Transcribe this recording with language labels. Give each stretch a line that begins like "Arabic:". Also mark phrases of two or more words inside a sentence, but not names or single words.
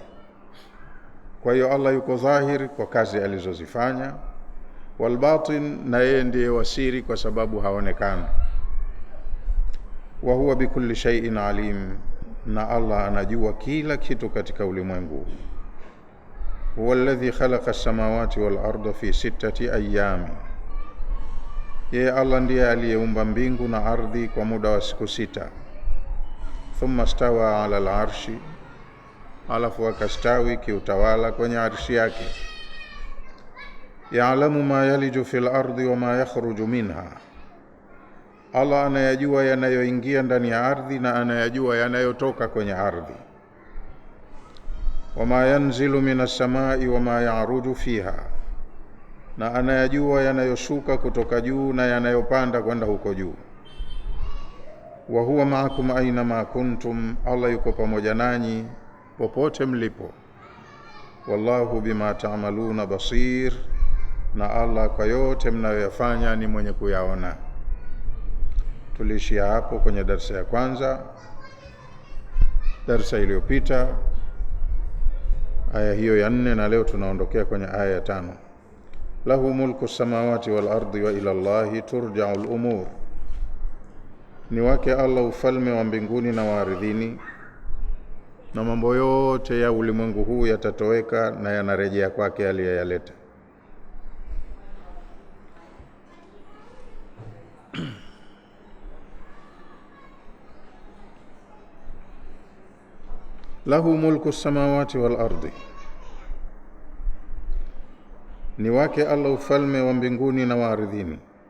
Swahili: Kwa hiyo Allah yuko dhahir kwa kazi alizozifanya.
Arabic: والباطن,
Swahili: na yeye ndiye wasiri kwa sababu haonekana.
Arabic: وهو بكل شيء عليم,
Swahili: na Allah anajua kila kitu katika ulimwengu.
Arabic: هو الذي خلق السماوات والأرض في 6 أيام,
Swahili: yeye Allah ndiye aliyeumba mbingu na ardhi kwa muda wa siku 6.
Arabic: ثم استوى على العرش,
Swahili: alafu akastawi kiutawala kwenye arshi yake.
Arabic: يعلم ما يلج في الأرض وما يخرج منها,
Swahili: Allah anayajua yanayoingia ndani ya ardhi na anayajua yanayotoka kwenye ardhi.
Arabic: وما ينزل من السماء وما يعرج فيها,
Swahili: na anayajua yanayoshuka kutoka juu na yanayopanda kwenda huko juu.
Arabic: وهو معكم أين ما كنتم,
Swahili: Allah yuko pamoja nanyi popote mlipo.
Arabic: والله بما تعملون بصير,
Swahili: na Allah kwa yote mnayoyafanya ni mwenye kuyaona. Tulishia hapo kwenye darasa ya kwanza, darasa iliyopita, aya hiyo ya 4, na leo tunaondokea kwenye aya ya 5.
Arabic: له ملك السماوات والأرض وإلى الله ترجع الأمور,
Swahili: ni wake Allah ufalme wa mbinguni na wa ardhini, na mambo yote ya ulimwengu huu yatatoweka na yanarejea kwake aliyeyaleta.
Arabic: له ملك السماوات والأرض,
Swahili: ni wake Allah ufalme wa mbinguni na wa ardhini.